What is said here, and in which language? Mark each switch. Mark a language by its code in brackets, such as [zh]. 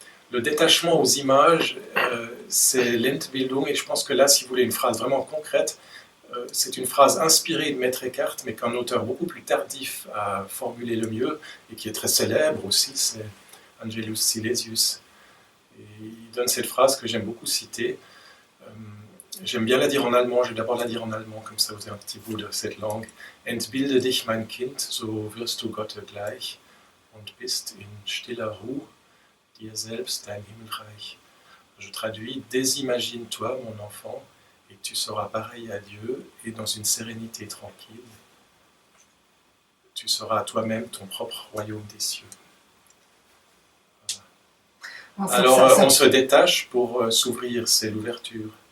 [fr] Le détachement aux images, c'est l'Entbildung, et je pense que là, si vous voulez une phrase vraiment concrète, c'est une phrase inspirée de Maître Eckhart, mais qu'un auteur beaucoup plus tardif a formulé le mieux, et qui est très célèbre aussi, c'est Angelus Silesius. Et il donne cette phrase que j'aime beaucoup citer. J'aime bien la dire en allemand, je vais d'abord la dire en allemand, comme ça vous avez un petit bout de cette langue. [de] Entbilde dich, mein Kind, so wirst du Gott gleich und bist in stiller Ruhe dir selbst dein Himmelreich. [fr] Je traduis, désimagine-toi, mon enfant, et tu seras pareil à Dieu, et dans une sérénité tranquille, tu seras à toi-même ton propre royaume des cieux. Voilà. Alors, on se détache pour s'ouvrir, c'est l'ouverture.